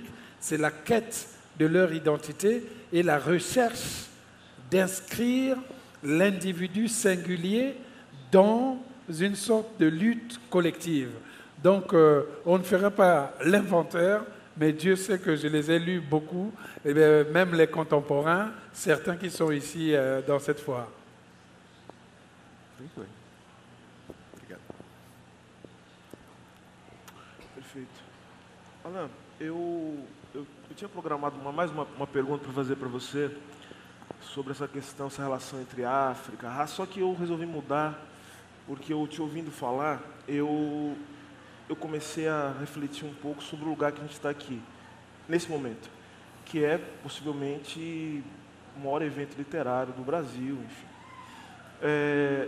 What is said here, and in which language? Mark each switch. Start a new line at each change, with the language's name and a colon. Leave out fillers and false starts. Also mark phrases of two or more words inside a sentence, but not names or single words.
French: C'est la quête de leur identité et la recherche d'inscrire l'individu singulier dans une sorte de lutte collective. Donc, on ne fera pas l'inventaire, mais Dieu sait que je les ai lus beaucoup, et bien, même les contemporains, certains qui sont ici dans cette foire.
Portuguese: Perfeito. Alan, eu tinha programado mais uma pergunta para fazer para você sobre essa questão, essa relação entre África e raça, só que eu resolvi mudar, porque eu te ouvindo falar, eu comecei a refletir um pouco sobre o lugar que a gente está aqui, nesse momento, que é possivelmente o maior evento literário do Brasil, enfim.